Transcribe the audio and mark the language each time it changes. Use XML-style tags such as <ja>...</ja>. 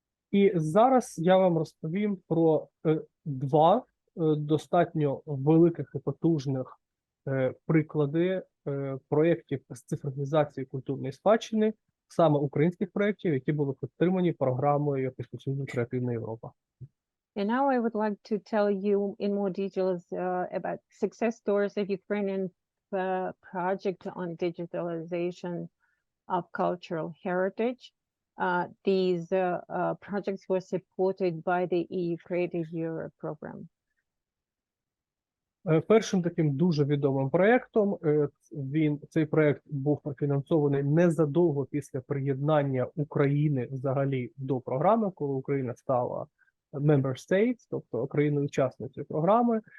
<uk>І зараз я вам розповім про два достатньо великих і потужних приклади проєктів з цифровізації культурної спадщини, саме українських проєктів, які були підтримані програмою Європейського Союзу Креативна Європа.</uk> <en>And now I would like to tell you in more details about success stories of Ukrainian project on digitalization of cultural heritage. These projects were supported by the EU Creative Europe program.</en> <uk>Першим таким дуже відомим проєктом, цей проєкт був профінансований незадовго після приєднання України взагалі до програми, коли Україна стала</uk> <en>member states,</en> <uk>тобто країною-учасницею програми.</uk>